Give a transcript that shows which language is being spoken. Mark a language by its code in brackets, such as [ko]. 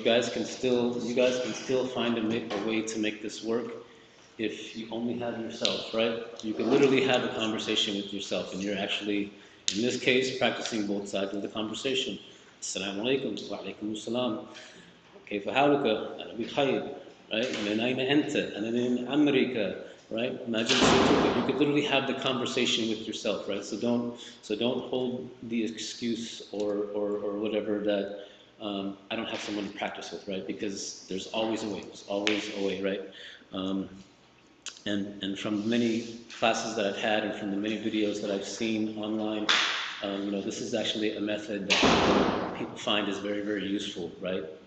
[en] You guys can still find a way to make this work if you only have yourself, right? You can literally have a conversation with yourself, and you're actually, in this case, practicing both sides of the conversation. Assalamu alaikum wa alaikum assalam. [ar] كيف حالك؟ أنا بخير, right? من أين أنت؟ أنا من أمريكا, right? [en] Imagine you could literally have the conversation with yourself, right? So don't hold the excuse or whatever that I don't have someone to practice with, right? Because there's always a way. There's always a way, right? And from many classes that I've had and from the many videos that I've seen online, this is actually a method that people find is very, very useful, right?